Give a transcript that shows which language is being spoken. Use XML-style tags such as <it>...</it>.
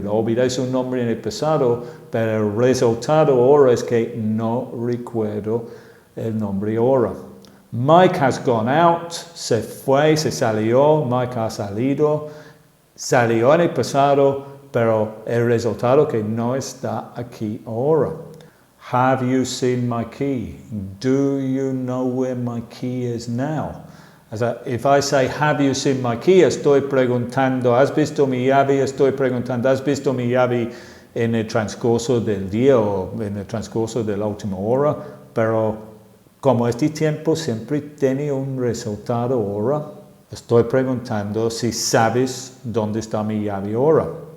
<es>Lo olvidé su nombre en el pasado, pero el resultado ahora es que no recuerdo el nombre ahora.</es> <en>Mike has gone out.</en> <es>Se fue, se salió. Mike ha salido. Salió en el pasado, pero el resultado que no está aquí ahora.</es> <en>Have you seen my key? Do you know where my key is now? If I say, have you seen my key?</en> <es>Estoy preguntando, ¿has visto mi llave? Estoy preguntando, ¿has visto mi llave en el transcurso del día o en el transcurso de la última hora? Pero como este tiempo siempre tiene un resultado ahora, estoy preguntando si sabes dónde está mi llave ahora.</es>